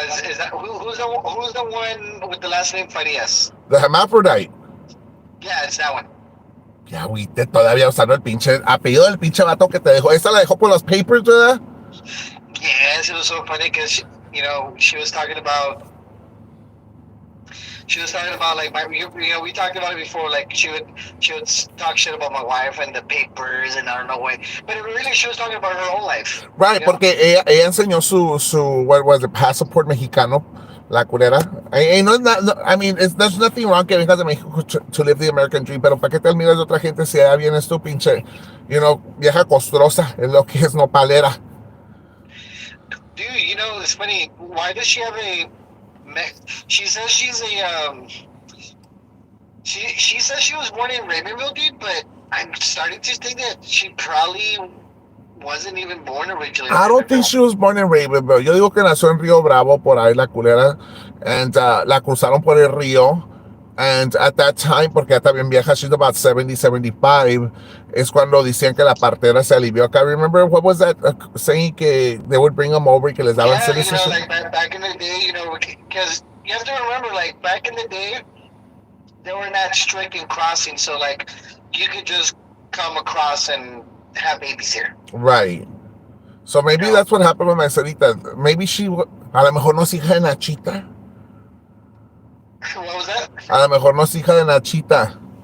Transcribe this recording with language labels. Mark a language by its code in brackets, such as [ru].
[en] Is that who's the one with the last name Farias? The hermaphrodite. Yeah, it's that one. [es] Ya, güey, todavía usando el pinche apellido del pinche vato que te dejó. Esa la dejó por los papers, ¿verdad? [en] Yes, it was so funny because she was talking about. She was talking about like we talked about it before. Like she would talk shit about my wife and the papers and I don't know what. But really, she was talking about her whole life. [es] Right, porque ella enseñó su [en] what was it, [es] passport mexicano, la culera. [en] No, I mean, there's nothing wrong [es] que vengas de México [en] to live the American dream, [es] pero ¿para qué te admiras de otra gente si ella viene tu pinche, vieja costrosa, es lo que es nopalera? [en] Dude, it's funny. Why does she have a? She says she's a. She says she was born in Ravenville, dude. But I'm starting to think that she probably wasn't even born originally. I don't think she was born in Ravenville. [es] Yo digo que nació en Río Bravo, por ahí la culera, and la cruzaron por el río. [en] And at that time, [es] porque ella también vieja, [en] she's about 70, 75, [es] es cuando decían que la partera se alivió acá. [en] Remember, what was that saying [es] que [en] they would bring them over [es] y que les daban [en] citizenship? Like back in the day, because you have to remember, like, back in the day, they were not strict in crossing, so, like, you could just come across and have babies here. Right. So maybe that's what happened with my Sarita. Maybe she, [es] a lo mejor no es hija de Nachita. [en] What was that? [es] A lo mejor no es hija de Nachita.